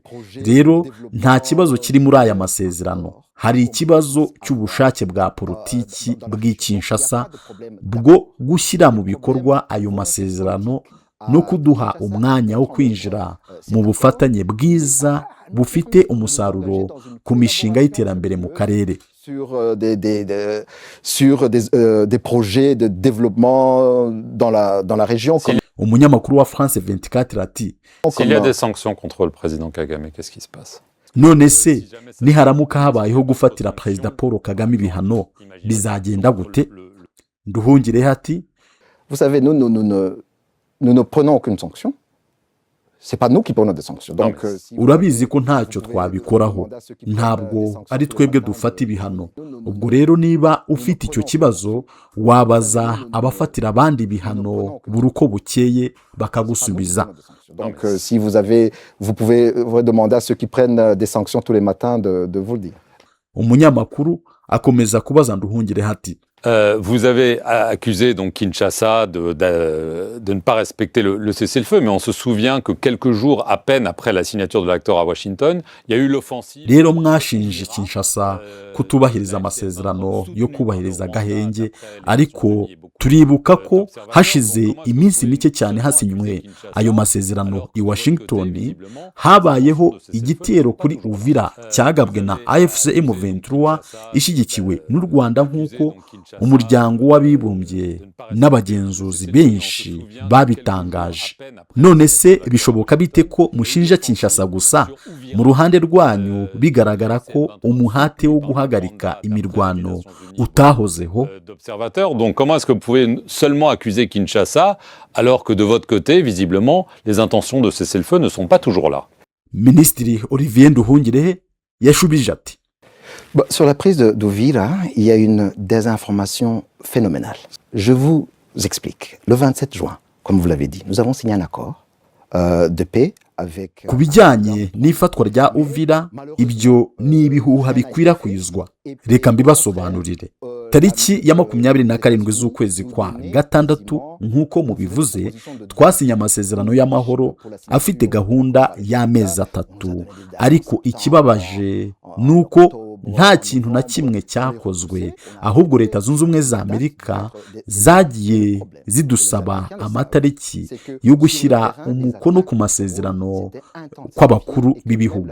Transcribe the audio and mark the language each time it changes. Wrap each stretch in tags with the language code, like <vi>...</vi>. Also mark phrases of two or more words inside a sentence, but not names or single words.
<rw>Rero nta kibazo kiri muri aya masezerano, hari ikibazo cy'ubushake bwa politiki bw'i Kinshasa bwo gushyira mu bikorwa ayo masezerano no kuduha umwanya wo kwinjira mu bufatanye bwiza bufite umusaruro ku mishinga y'iterambere mu karere.</rw> <fr>Sur des projets de développement dans la région.</fr> <rw>Umunyamakuru wa France 24 ati:</rw> <fr>S'il y a des sanctions contre le président Kagame, qu'est-ce qui se passe?</fr> <rw>None se niharamuka habayeho gufatira Perezida Paul Kagame ibihano bizagenda gute? Nduhungirehe ati:</rw> <fr>Vous savez, nous ne prenons aucune sanction. C'est pas nous qui prenons des sanctions. Donc,</fr> <rw>urabizi ko ntacyo twabikoraho, ntabwo ari twebwe dufata ibihano. Ubwo rero niba ufite icyo kibazo wabaza abafatira abandi ibihano buri uko bukeye bakagusubiza.</rw> <fr>Donc, si vous pouvez demander à ceux qui prennent des sanctions tous les matins de vous le dire.</fr> <rw>Umunyamakuru akomeza kubaza Nduhungirehe ati:</rw> <fr>Vous avez accusé donc Kinshasa de ne pas respecter le cessez-le-feu, mais on se souvient que quelques jours à peine après la signature de l'accord à Washington, il y a eu l'offensive.</fr> <rw>Rero mwashinje Kinshasa kutubahiriza amasezerano yo kubahiriza agahenge, ariko turibuka ko hashize iminsi mike cyane hasinywe ayo masezerano i Washington, habayeho igitero kuri Uvira cyagabwe na AFC M23 ishyigikiwe n'u Rwanda nk'uko umuryango w'abibumbye n'abagenzuzi benshi babitangaje. None se bishoboka bite ko mushinja Kinshasa gusa, mu ruhande rwanyu bigaragara ko umuhate wo guhagarika imirwano utahozeho?</rw> <fr>Donc comment est-ce que vous pouvez seulement accuser Kinshasa alors que de votre côté, visiblement, les intentions de cessez-le-feu ne sont pas toujours là?</fr> <rw>Ministre Olivier Nduhungirehe yashubije ati:</rw> <fr>Sur la prise d'Uvira, il y a une désinformation phénoménale. Je vous explique. Le 27 juin, comme vous l'avez dit, nous avons signé un accord de paix avec...</fr> <rw>Ku bijyanye n'ifatwa rya Uvira, ibyo ni ibihuha bikwirakwizwa. Reka mbibasobanurire. Tariki ya 27 z'ukwezi kwa gatandatu, nk'uko mubivuze, twasinye amasezerano y'amahoro afite gahunda y'amezi 3, ariko ikibabaje nuko nta kintu na kimwe cyakozwe, ahubwo leta zunze ubumwe za Amerika zagiye zidusaba amatariki yo gushyira umukono ku masezerano kw'abakuru b'ibihugu.</rw>